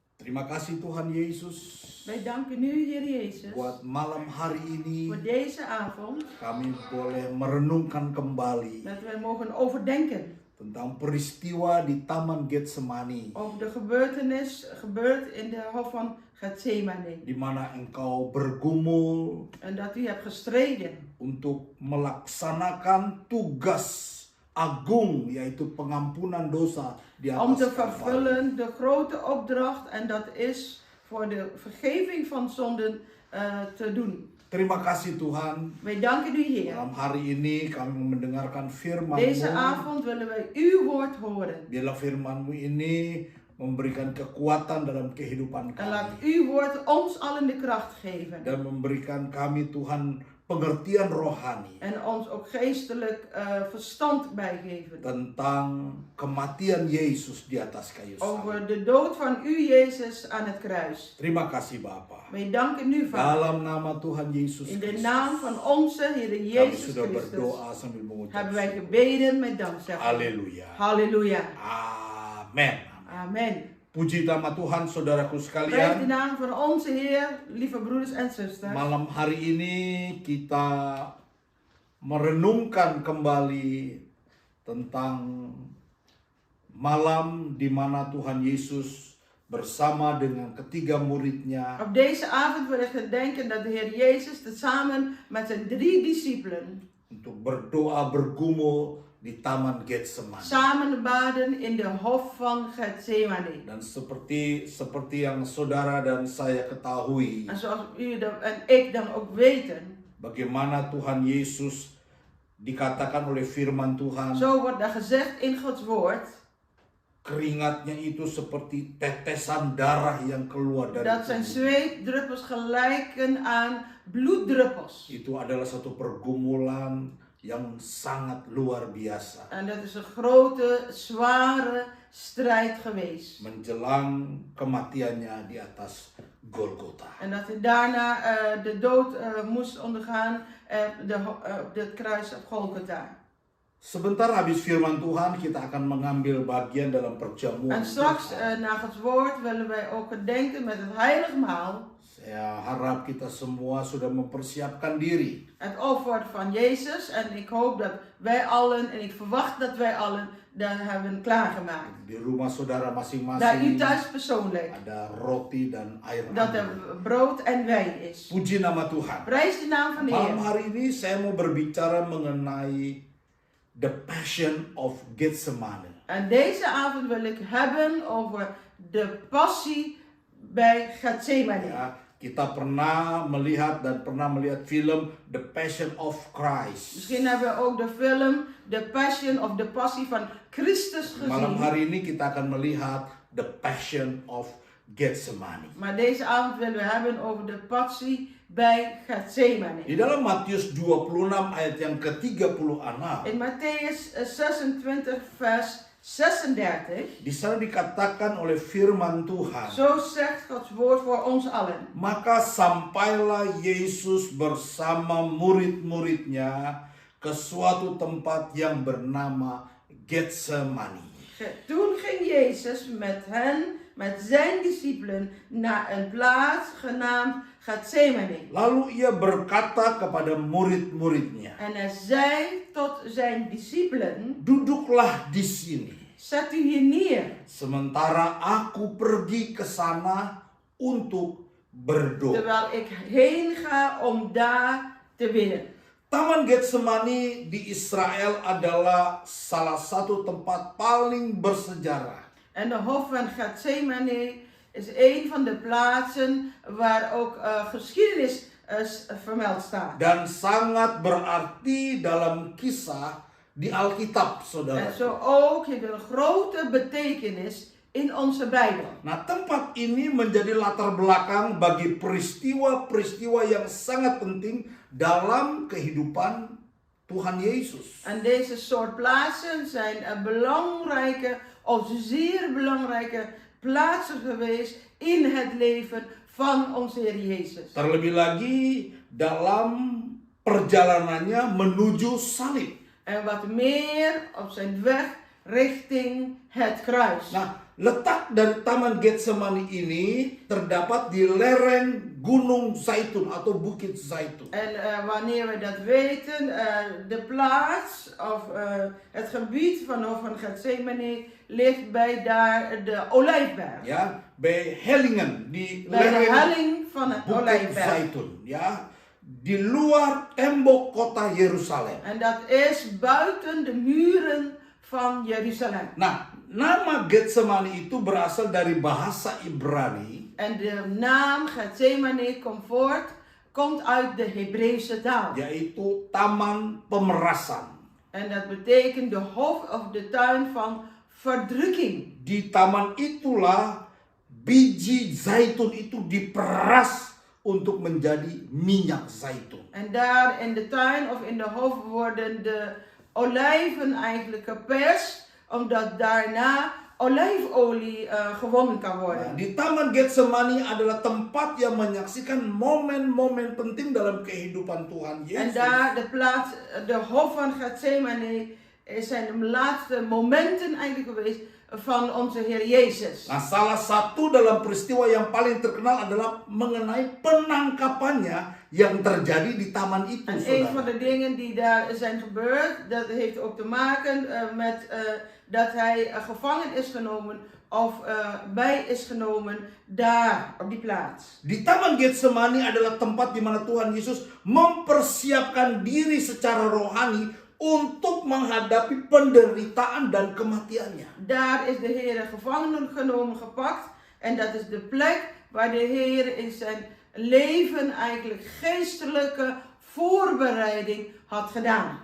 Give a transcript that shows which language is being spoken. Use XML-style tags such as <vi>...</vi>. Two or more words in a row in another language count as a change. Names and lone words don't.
<id>Terima kasih Tuhan Yesus.</id> <nl>Wij danken u, Heer Jezus,</nl> <id>Buat malam hari ini</id> <nl>voor deze avond.</nl> <id>kami boleh merenungkan kembali</id> <nl>Dat wij mogen overdenken</nl> <id>tentang peristiwa di Taman Getsemani,</id> <nl>over de gebeurtenis gebeurd in de hof van Gethsemane.</nl> <id>di mana engkau bergumul</id> <nl>En dat u hebt gestreden</nl> <id>untuk melaksanakan tugas agung, yaitu pengampunan dosa di</id> <nl>om te</nl> <id>atas Kalvari.</id> <nl>vervullen de grote opdracht. En dat is voor de vergeving van zonden te doen.</nl> <id>Terima kasih Tuhan.</id> <nl>Wij danken u, Heer.</nl> <id>Malam hari ini kami mendengarkan firman-Mu.</id> <nl>Deze avond willen wij uw woord horen.</nl> <id>Biarlah firman-Mu ini memberikan kekuatan dalam kehidupan</id> <nl>En laat</nl> <id>kami.</id> <nl>uw woord ons allen de kracht geven.</nl> <id>Dan memberikan kami Tuhan pengertian rohani</id> <nl>En ons ook geestelijk verstand bijgeven.</nl> <id>tentang kematian Yesus di atas kayu salib.</id> <nl>Over de dood van u, Jezus, aan het kruis.</nl> <id>Terima kasih Bapa.</id> <nl>Wij danken u, Vader.</nl> <id>Dalam nama Tuhan Yesus</id> <nl>In de</nl> <id>Kristus,</id> <nl>naam van onze Heer</nl> <id>kami</id> <nl>Jezus</nl> <id>sudah</id> <nl>Christus</nl> <id>berdoa sambil mengucap</id> <nl>hebben wij</nl> <id>syukur.</id> <nl>gebeden met dankzegging.</nl> <id>Haleluya.</id> <nl>Halleluja.</nl> <id>Amin.</id> <nl>Amen.</nl> <id>Puji nama Tuhan saudaraku</id> <nl>Prijs de</nl> <id>sekalian.</id> <nl>naam van onze Heer, lieve broeders en zusters.</nl> <id>Malam hari ini kita merenungkan kembali tentang malam di mana Tuhan Yesus bersama dengan ketiga muridnya</id> <nl>Op deze avond wil ik gedenken dat de Heer Jezus samen met zijn 3 discipelen</nl> <id>untuk berdoa bergumul di Taman Getsemani.</id> <nl>samen baden in de hof van Gethsemane.</nl> <id>Dan seperti yang saudara dan saya ketahui,</id> <nl>En zoals u en ik dan ook weten,</nl> <id>bagaimana Tuhan Yesus dikatakan oleh firman Tuhan,</id> <nl>zo wordt er gezegd in Gods woord,</nl> <id>keringatnya itu seperti tetesan darah yang keluar dari</id> <nl>dat zijn</nl> <id>tubuh.</id> <nl>zweetdruppels gelijken aan bloeddruppels.</nl> <id>Itu adalah satu pergumulan yang sangat luar biasa</id> <nl>En dat is een grote, zware strijd geweest.</nl> <id>menjelang kematiannya di atas Golgota.</id> <nl>En dat hij daarna de dood moest ondergaan op het kruis op Golgotha.</nl> <id>Sebentar habis firman Tuhan kita akan mengambil bagian dalam perjamuan</id> <nl>En straks,</nl> <id>Tuhan.</id> <nl>na Gods woord, willen wij ook gedenken met het heilig maal.</nl> <id>Saya harap kita semua sudah mempersiapkan diri.</id> <nl>Het offer van Jezus. En ik hoop dat wij allen, en ik verwacht dat wij allen, dat hebben klaargemaakt.</nl> <id>Di rumah saudara</id> <nl>Dat u</nl> <id>masing-masing</id> <nl>thuis persoonlijk,</nl> <id>ada roti dan air</id> <nl>dat er</nl> <id>anggur.</id> <nl>brood en wijn is.</nl> <id>Puji nama Tuhan.</id> <nl>Prijs de naam van de</nl> <id>Malam</id> <nl>Heer.</nl> <id>hari ini saya mau berbicara mengenai</id> <en>the passion of</en> <id>Getsemani.</id> <nl>En deze avond wil ik hebben over de passie bij Gethsemane.</nl> <id>Ya, kita pernah melihat film The Passion of Christ.</id> <nl>Misschien hebben we ook de film The Passion of the Passie van Christus</nl> <id>Malam</id> <nl>gezien.</nl> <id>hari ini kita akan melihat The Passion of Getsemani.</id> <nl>Maar deze avond willen we hebben over de passie bij Gethsemane.</nl> <id>Di dalam Matius 26 ayat yang ke-36,</id> <nl>In Matthäus 26 vers 36.</nl> <id>di sana dikatakan oleh firman Tuhan,</id> <nl>Zo zegt Gods woord voor ons allen.</nl> <id>maka sampailah Yesus bersama murid-muridnya ke suatu tempat yang bernama Getsemani.</id> <nl>Toen ging Jezus met hen, met zijn discipelen, naar een plaats genaamd Gethsemane.</nl> <id>Lalu ia berkata kepada murid-muridnya,</id> <nl>En hij zei tot zijn discipelen,</nl> <id>duduklah di sini,</id> <nl>zet u hier neer,</nl> <id>sementara aku pergi ke sana untuk berdoa.</id> <nl>terwijl ik heen ga om daar te bidden.</nl> <id>Taman Getsemani di Israel adalah salah satu tempat paling bersejarah.</id> <nl>En de hof van Gethsemane is een van de plaatsen waar ook geschiedenis vermeld staat.</nl> <id>Dan sangat berarti dalam kisah di Alkitab, saudara.</id> <nl>En zo ook heeft een grote betekenis in onze Bijbel.</nl> <id>Nah, tempat ini menjadi latar belakang bagi peristiwa-peristiwa yang sangat penting dalam kehidupan Tuhan Yesus.</id> <nl>En deze soort plaatsen zijn belangrijke, of zeer belangrijke plaatsen geweest in het leven van onze Heer Jezus.</nl> <id>Terlebih lagi dalam perjalanannya menuju salib.</id> <nl>En wat meer op zijn weg richting het kruis.</nl> <id>Nah, letak dari Taman Getsemani ini terdapat di lereng Gunung Zaitun atau Bukit Zaitun.</id> <nl>En wanneer we dat weten, de plaats of het gebied van Gethsemane ligt bij daar de Olijfberg. Ya, bij Hellingen di Bij de</nl> <id>lereng</id> <nl>helling van het</nl> <id>Bukit</id> <nl>Olijfberg.</nl> <id>Zaitun, ya, di luar tembok kota Yerusalem.</id> <nl>En dat is buiten de muren van Jeruzalem.</nl> <id>Nah, nama Getsemani itu berasal dari bahasa Ibrani,</id> <nl>En de naam Gethsemane komt uit de Hebreeuwse taal.</nl> <id>yaitu taman pemerasan.</id> <nl>En dat betekent de hof of de tuin van verdrukking.</nl> <id>Di taman itulah biji zaitun itu diperas untuk menjadi minyak zaitun.</id> <nl>En daar in de tuin of in de hof worden de olijven eigenlijk geperst, omdat daarna olijfolie gewonnen kan</nl> <id>Nah,</id> <nl>worden.</nl> <id>di Taman Getsemani adalah tempat yang menyaksikan momen-momen penting dalam kehidupan Tuhan</id> <nl>En</nl> <id>Yesus.</id> <nl>daar de hof van Gethsemane zijn de laatste momenten eigenlijk geweest van onze Heer Jezus.</nl> <id>Nah, salah satu dalam peristiwa yang paling terkenal adalah mengenai penangkapannya yang terjadi di taman itu,</id> <nl>En een van</nl> <id>saudara.</id> <nl>de dingen die daar zijn gebeurd, dat heeft ook te maken met dat hij gevangen is genomen of bij is genomen daar op die plaats.</nl> <id>Di Taman Getsemani adalah tempat di mana Tuhan Yesus mempersiapkan diri secara rohani untuk menghadapi penderitaan dan kematiannya.</id> <nl>Daar is de Heer gevangen genomen, gepakt. En dat is de plek waar de Heer in zijn leven eigenlijk geestelijke voorbereiding had gedaan.</nl>